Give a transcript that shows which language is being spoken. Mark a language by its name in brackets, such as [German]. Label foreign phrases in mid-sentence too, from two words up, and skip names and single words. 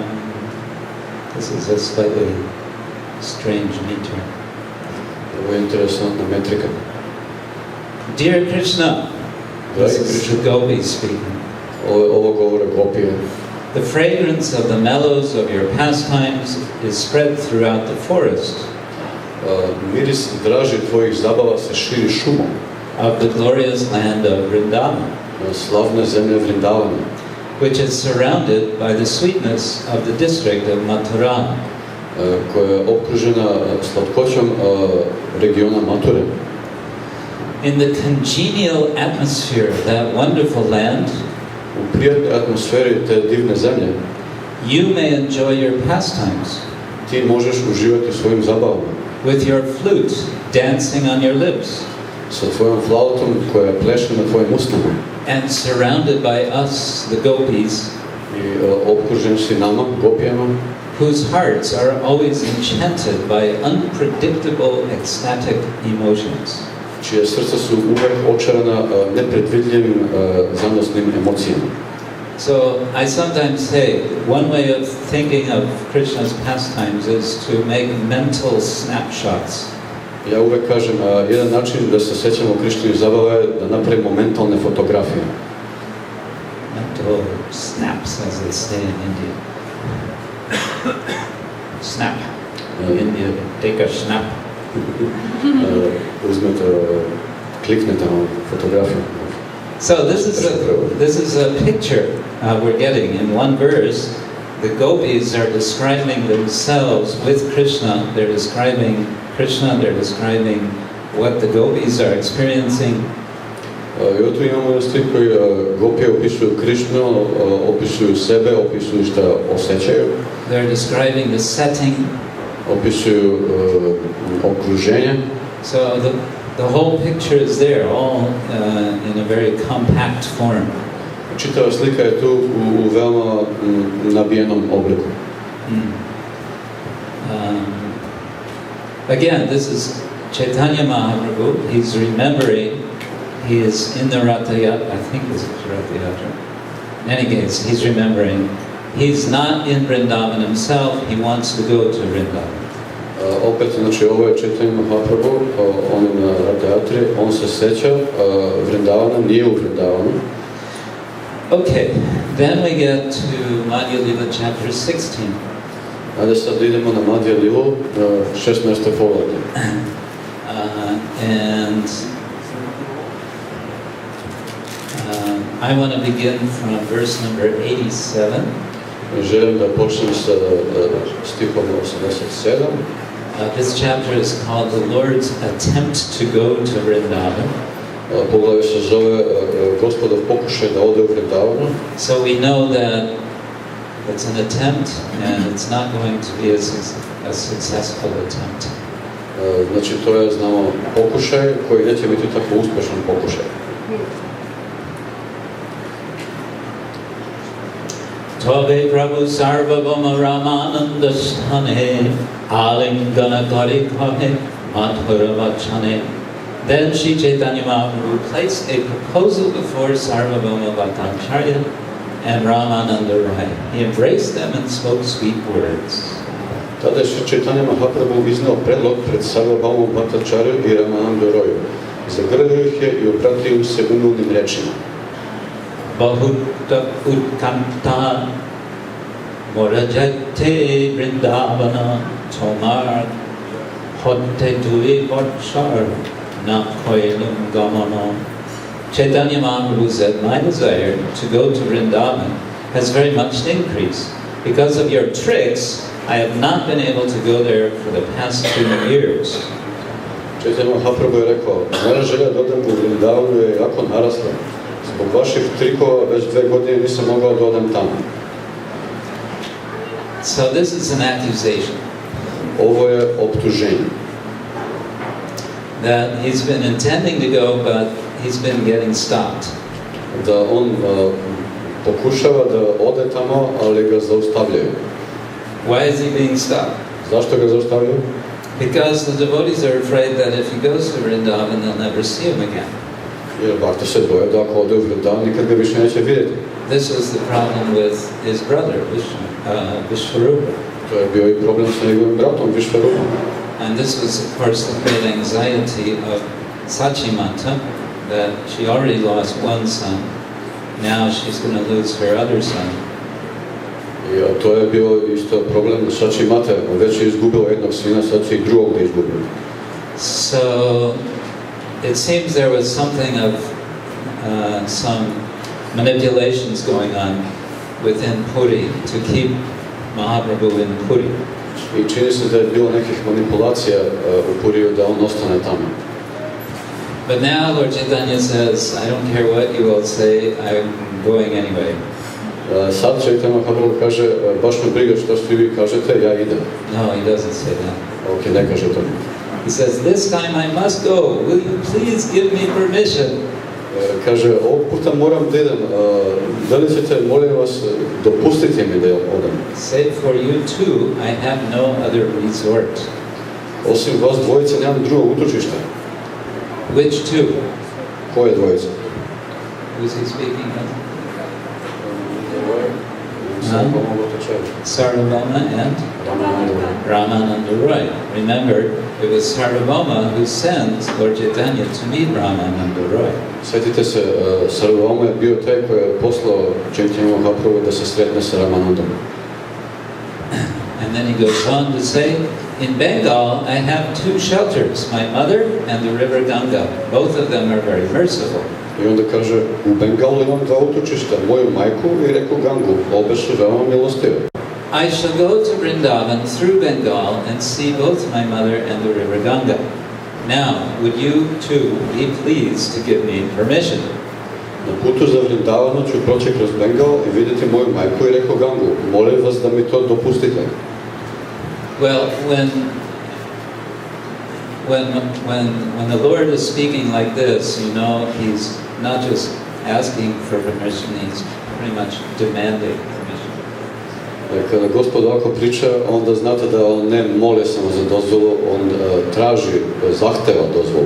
[English] This is a slightly strange meter. [Serbian] Ovo je interesantna metrika. [English] Dear Krishna, this is the gopi speaking. [Serbian] Ovo govore gopije. [English] The fragrance of the mellows of your pastimes is spread throughout the forest. [Serbian] Miris draži tvojih zabava se širi šumom. [English] Of the glorious land of Vrindavan, [Serbian] Slavne zemlje Vrindavana, [English] which is surrounded by the sweetness of the district of Mathura. [Serbian] koja je okružena slatkoćom regiona Mature. [English] In the congenial atmosphere of that wonderful land, [Serbian] U prijatnoj atmosferi te divne zemlje, [English] you may enjoy your pastimes, [Serbian] ti možeš uživati svojim zabavama. [English] with your flute dancing on your lips, [Serbian] Sa tvojom flautom koja pleše na tvojim usnama. [English] and surrounded by us, the gopis, [Serbian] I okružen si nama, gopijama, [English] whose hearts are always enchanted by unpredictable ecstatic emotions. [Serbian] čije srca su uvek očarana nepredvidljivim zanosnim emocijama. [English] So I sometimes say one way of thinking of Krishna's pastimes is to make mental snapshots. [Serbian] Ja uvek kažem, jedan način da se sećamo Krišninih zabava je da napravimo mentalne fotografije. [English] Mental snaps, as they say in India. Snap. In India, take a snap. [Serbian] Uzmete, kliknete na fotografiju. [English] So this is a picture we're getting. In one verse, the gopis are describing themselves with Krishna. They're describing Krishna, they're describing what the gopis are experiencing. [Serbian] I tu imamo jedan stih koji gopije opisuju Krišnu, opisuju sebe, opisuju šta osjećaju. [English] They're describing the setting. [Serbian] Opisuju okruženje. [English] So the whole picture is there, all in a very compact form. [Serbian] Čitava slika je tu u veoma nabijenom obliku. [English] Again, this is Chaitanya Mahaprabhu. He's remembering, he is in the Ratha Yatra, I think this is Ratha Yatra. In any case, he's remembering, he's not in Vrindavan himself, he wants to go to Vrindavan. [Serbian] Opet, znači, ovo je Chaitanya Mahaprabhu, on je na Ratha Yatri, on se seća Vrindavana, nije u Vrindavanu. [English] Okay, then we get to Madhya Lila chapter 16. [Serbian] Ajde sad idemo na Madhya Lilu, 16. poglavlje. [English] And I want to begin from verse number 87. [Serbian] Želim da počnem sa stihom 87. [English] This chapter is called The Lord's Attempt to Go to Vrindavan. [Serbian] Poglavlje se zove Gospodov pokušaj da ode u Vrindavanu. [English] So we know that it's an attempt and it's not going to be a successful attempt. [Serbian] Znači to je, znamo, pokušaj koji neće biti tako uspešan pokušaj. [Bangla] তবে প্রভু সার্বভৌম রামানন্দ স্থানে আলিঙ্গন করি কহে মধুর বচনে. [English] Then Sri Chaitanya Mahaprabhu placed a proposal before Sarvabhauma Bhattacharya and Ramananda Rai. He embraced them and spoke sweet words. [Serbian] Tada je Sri Chaitanya Mahaprabhu izneo predlog pred Sarvabhaumom Bhattacharju i Ramananda Raju. Zagrlio ih je i obratio im se umilnim rečima. [Bangla] বহুত উৎকণ্ঠা মোর যাইতে বৃন্দাবন তোমার হঠে দুই বৎসর না কৈলুঁ গমন. [English] Chaitanya Mahaprabhu said, my desire to go to Vrindavan has very much increased. Because of your tricks, I have not been able to go there for the past 2 years. [Serbian] Chaitanya Mahaprabhu je rekao, moja želja da odem u Vrindavanu je jako narasla. Zbog vaših trikova već 2 godine nisam mogao da odem tamo. [English] So this is an accusation. [Serbian] Ovo je optuženje. [English] That he's been intending to go, but he's been getting stopped. [Serbian] Da on pokušava da ode tamo, ali ga zaustavljaju. [English] Why is he being stopped? [Serbian] Zašto ga zaustavljaju? [English] Because the devotees are afraid that if he goes to Vrindavan, they'll never see him again. [Serbian] Jer Bhakta se boje da ako ode u Vrindavan, nikad ga više neće vidjeti. [English] This was the problem with his brother, Vishvarupa. [Serbian] To je bio i problem sa njegovim bratom, Vishvarupom. [English] And this was, of course, the great anxiety of Sachimata, that she already lost one son. Now she's going to lose her other son. [Serbian] I to je bio isto problem Sachimate. Već je izgubila jednog sina, sad će i drugog da izgubila. [English] So it seems there was something of some manipulations going on within Puri to keep Mahaprabhu in Puri. [Serbian] I čini se da je bilo nekih manipulacija u Puriju da on ostane tamo. [English] But now Lord Chaitanya says, I don't care what you all say, I'm going anyway. [Serbian] Sad Chaitanya Mahaprabhu kaže, baš me briga što svi vi kažete, ja idem. [English] No, he doesn't say that. [Serbian] Ok, ne kaže to. [English] He says, this time I must go. Will you please give me permission? [Serbian] Kaže, ovog puta moram da idem. Da li ćete, molim vas, dopustite mi da odem? [English] Save for you too, I have no other resort. [Serbian] Osim vas dvojice, nemam drugog utočišta. [English] Which two? [Serbian] Koje dvojice? [English] Who's he speaking of? Sarvabhauma and Ramananda Roy. Remember, it was Sarvabhauma who sent Lord Chaitanya to meet Ramananda Roy. [Serbian] Sjetite se, Sarvabhauma je bio taj koji je poslao Chaitanya Mahaprabhu da se sretne sa Ramanandom. [English] And then he goes on to say, in Bengal, I have 2 shelters, my mother and the river Ganga. Both of them are very merciful. [Serbian] I onda kaže, u Bengalu imam 2 utočišta, moju majku i reku Gangu, obe su veoma milostive. [English] I shall go to Vrindavan through Bengal and see both my mother and the river Ganga. Now, would you too be pleased to give me permission? [Serbian] Na putu za Vrindavanu ću proći kroz Bengal i vidjeti moju majku i reku Gangu. Molim vas da mi to dopustite. [English] Well, when the Lord is speaking like this, you know, he's not just asking for permission, he's pretty much demanding permission. [Serbian] Kada Gospod ovako priča, onda znate da on ne moli samo za dozvolu, on traži, zahteva dozvolu.